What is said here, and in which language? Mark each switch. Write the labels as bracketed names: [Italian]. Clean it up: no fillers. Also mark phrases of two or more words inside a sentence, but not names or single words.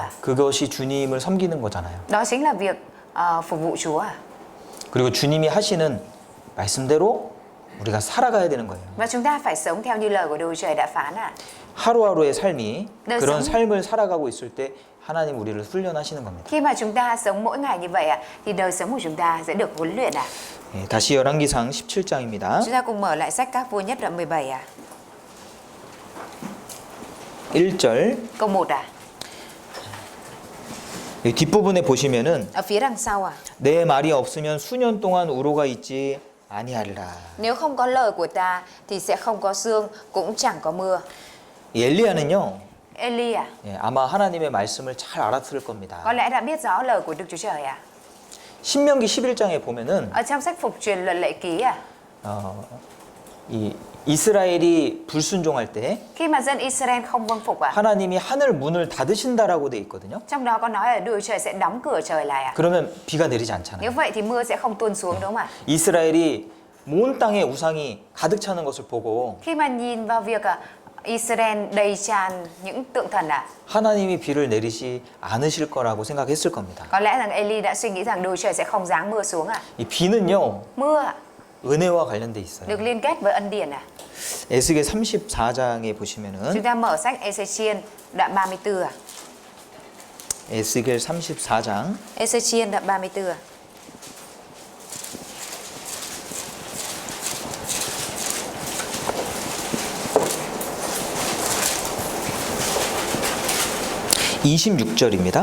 [Korean] 그것이 주님을 섬기는 거잖아요. [Vietnamese] Đó chính là việc phục vụ Chúa [Korean] 그리고 주님이 하시는 말씀대로 우리가 살아가야 되는 거예요. [Vietnamese] Và chúng ta phải sống theo như lời của Đức Chúa Trời đã phán [Korean] 하루하루의 삶이 네, 그런 [Vietnamese] sống. [Korean] 삶을 살아가고 있을 때 하나님 우리를 훈련하시는 겁니다. [Vietnamese] Khi mà chúng ta sống mỗi ngày như vậy thì đời sống của chúng ta sẽ được huấn luyện [Korean] 다시 열왕기상 17장입니다. [Vietnamese] Chúng ta cùng mở lại sách Các Vua Nhất đoạn 17 [Korean] 1절 [Vietnamese] Câu 1 [Korean] 이 뒷부분에 보시면은 [Vietnamese] Ở phía đằng sau [Korean] 내 말이 없으면 수년 동안 우로가 있지 아니하리라. [Vietnamese] Nếu không có lời của ta thì sẽ không có sương cũng chẳng có mưa [Korean] 이 엘리야는요 [Vietnamese] Eli [Korean] 아마 하나님의 말씀을 잘 알았을 겁니다. [Vietnamese] có lẽ đã biết rõ lời của Đức Chúa Trời [Korean] 신명기 11장에 보면은 [Vietnamese] Ở trong sách Phục Truyền Luật Lệ Ký [Korean] 이 이스라엘이 불순종할 때 [Vietnamese] khi mà dân Israel không vâng phục [Korean] 하나님이 하늘 문을 닫으신다라고 돼 있거든요. [Vietnamese] trong đó có nói là Đức Chúa Trời sẽ đóng cửa trời lại [Korean] 그러면 비가 내리지 [Vietnamese] Nếu [Korean] 않잖아요. [Vietnamese] vậy thì mưa sẽ không tuôn xuống đúng không ạ? [Korean] 이스라엘이 온 땅에 우상이 가득 차는 것을 보고 [Vietnamese] Khi mà nhìn vào việc Israel đầy tràn những tượng thần [Korean] 하나님이 비를 내리지 않으실 거라고 생각했을 겁니다. [Vietnamese] có lẽ rằng Eli đã suy nghĩ rằng Đức Chúa Trời sẽ không giáng mưa xuống [Korean] 이 비는요 [Vietnamese] Mưa [Korean] 은혜와 관련돼 있어요. [Vietnamese] được liên kết với ân điển [Korean] 에스겔 34장에 보시면은 [Vietnamese] Chúng ta mở sách Ê-xê-chiên đoạn 34 [Korean] 에스겔 34장 [Vietnamese] Ê-xê-chiên đoạn 34 [Korean] 26절입니다.